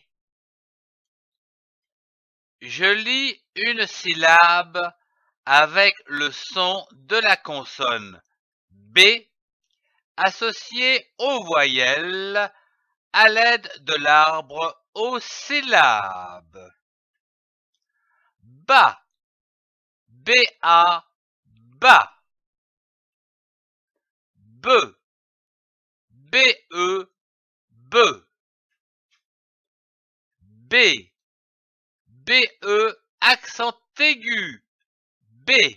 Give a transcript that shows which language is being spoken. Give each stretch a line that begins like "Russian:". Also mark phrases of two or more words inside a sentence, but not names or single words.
French: Je lis une syllabe avec le son de la consonne B associé aux voyelles à l'aide de l'arbre aux syllabes. Ba, B-A, ba. Be, B-E, be. B, B-E, accent aigu, B.